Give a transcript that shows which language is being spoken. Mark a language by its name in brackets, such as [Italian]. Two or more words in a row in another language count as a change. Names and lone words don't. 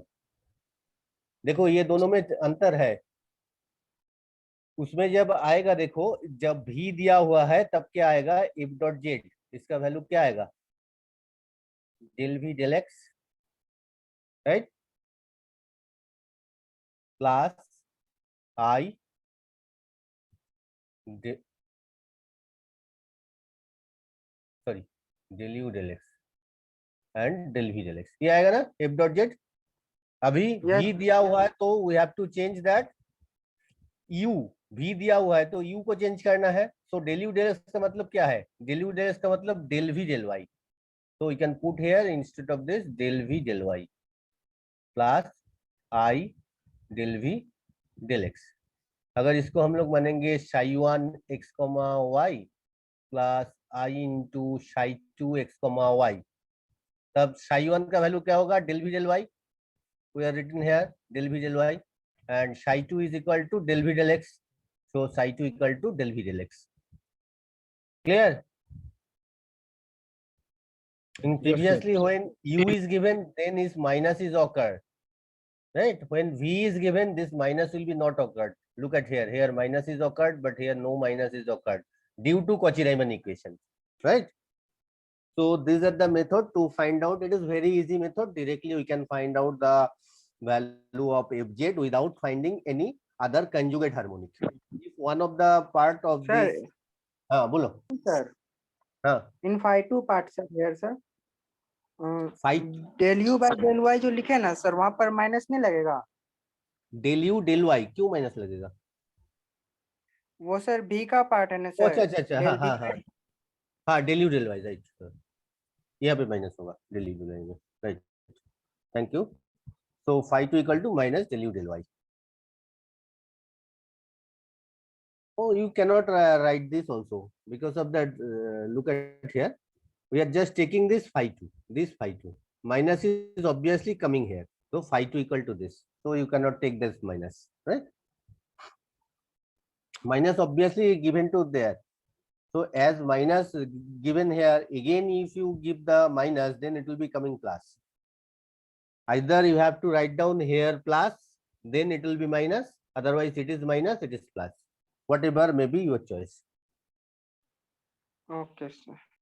[Hindi] देखो ये दोनों में अंतर है. उसमें जब आएगा, देखो जब भी दिया हुआ है तब क्या आएगा, [English] if dot z, [Hindi] इसका वैल्यू क्या आएगा, [English] del v del x, right, plus I sorry del u del x and del v del x, [Hindi] ये आएगा ना [English] if dot z. [Hindi] अभी [English] Yes. [Hindi] भी दिया हुआ है तो [English] we have to change that u. [Hindi] भी दिया हुआ है तो यू को चेंज करना है. [English] so del u del x [Hindi] का मतलब क्या है, [English] del u del x [Hindi] का मतलब [English] del v del y. So you can put here instead of this del v del y plus I del v del x. [Hindi] अगर इसको हम लोग मानेंगे [English] psi1 x comma y plus I into psi2 x comma y, [Hindi] तब psi1 का वैल्यू क्या होगा, [English] del v del y. We are written here del v del y and psi2 is equal to del v del x. So psi2 equal to del v del x. Clear? In Yes, sir. previously when u is given, then is minus is occurred, right? When v is given, this minus will be not occurred. Look at here, here minus is occurred, but here no minus is occurred due to Cauchy-Riemann equation, right? So these are the method to find out. It is very easy method. Directly we can find out the value of fz without finding any other conjugate harmonic. If one of the part of Sir. this, [Hindi] बोलो. Sir. हाँ, [English] In phi2 parts are here, sir. phi del u by del y [Hindi] जो लिखे ना सर, वहां पर माइनस नहीं लगेगा? [English] del u del y [Hindi] क्यों माइनस लगेगा? वो सर भी का पार्ट है ना अच्छा सर. अच्छा अच्छा, हाँ हाँ हाँ हाँ, [English] del u del y, [Hindi] राइट. यहाँ पे माइनस होगा [English] del u del y [Hindi] में, राइट. [English] thank you. So phi2 equal to minus del u del y. Oh, you cannot write this also because of that. Look at here. We are just taking this phi2. This phi2 minus is obviously coming here. So phi2 equal to this. So you cannot take this minus, right? Minus obviously given to there. So as minus given here, again if you give the minus, then it will be coming plus. Either you have to write down here plus, then it will be minus. Otherwise it is minus, it is plus. Whatever may be your choice. Okay, sir.